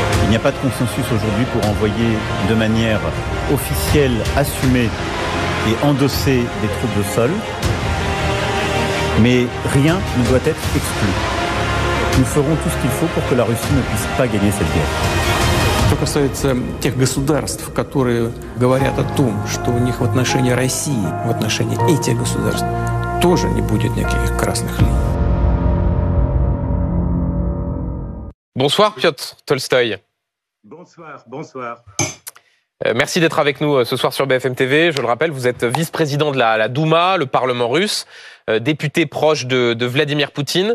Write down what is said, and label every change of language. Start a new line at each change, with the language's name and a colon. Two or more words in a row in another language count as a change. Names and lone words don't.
French: n'y a pas de consensus aujourd'hui pour envoyer de manière officielle, assumée et endosser des troupes de sol. Mais rien ne doit être exclu. Nous ferons tout ce qu'il faut pour que la Russie ne puisse pas gagner cette guerre.
Russian: Что касается тех государств, которые говорят о том, что у них в отношении России, в отношении этих государств, тоже не будет никаких красных линий.
French: Bonsoir Piotr Tolstoï. Bonsoir. Merci d'être avec nous ce soir sur BFM TV. Je le rappelle, vous êtes vice-président de la Douma, le Parlement russe, député proche de Vladimir Poutine.